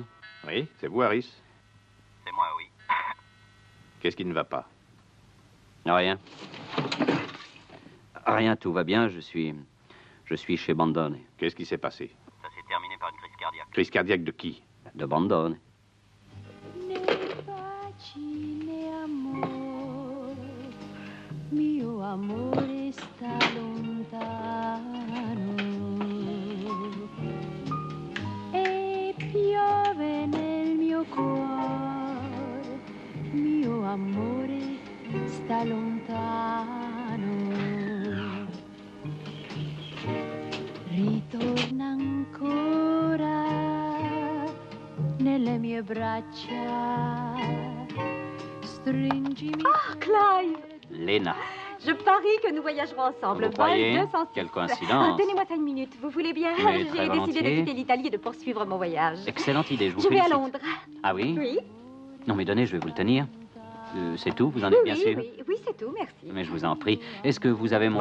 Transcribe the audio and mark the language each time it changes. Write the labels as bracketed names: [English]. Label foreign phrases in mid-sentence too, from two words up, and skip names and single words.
[French] Oui, c'est vous, Harris? C'est moi, oui. Qu'est-ce qui ne va pas? Rien. Rien, tout va bien. Je suis chez Bandone. Qu'est-ce qui s'est passé? Ça s'est terminé par une crise cardiaque. Crise cardiaque de qui? De Bandone. [Italian] Mio amore sta lontano e piove nel mio cuore, mio amore sta lontano, ritorna ancora nelle mie braccia, stringimi. [French] Oh, Clive! Lena. Je parie que nous voyagerons ensemble. Vous croyez? Vol 206. Quelle coïncidence. Donnez-moi 5 minutes, vous voulez bien? Mais J'ai très décidé volontiers. de quitter l'Italie et de poursuivre mon voyage. Excellente idée, je vous Je vais félicite. à Londres. Ah oui? Oui. Non, mais donnez, je vais vous le tenir. C'est tout, vous en êtes bien sûr? Oui, c'est tout, merci. Mais je vous en prie. Est-ce que vous avez mon